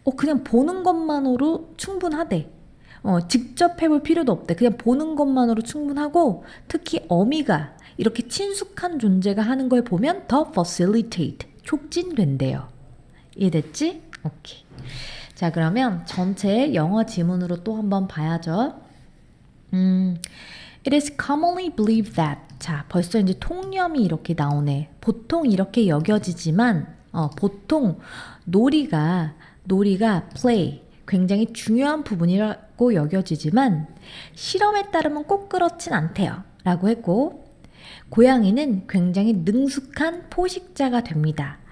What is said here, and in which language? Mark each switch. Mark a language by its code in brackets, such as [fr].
[ko] 그냥 보는 것만으로 충분하대. 직접 해볼 필요도 없대. 그냥 보는 것만으로 충분하고 특히 어미가 이렇게 친숙한 존재가 하는 걸 보면 더 facilitate, 촉진된대요. 이해됐지? 오케이. 자, 그러면 전체 영어 지문으로 또 한번 봐야죠. [en] It is commonly believed that. [ko] 자, 벌써 이제 통념이 이렇게 나오네. 보통 이렇게 여겨지지만, 보통 놀이가 play, 굉장히 중요한 부분이라고 여겨지지만, 실험에 따르면 꼭 그렇진 않대요. 라고 했고, 고양이는 굉장히 능숙한 포식자가 됩니다.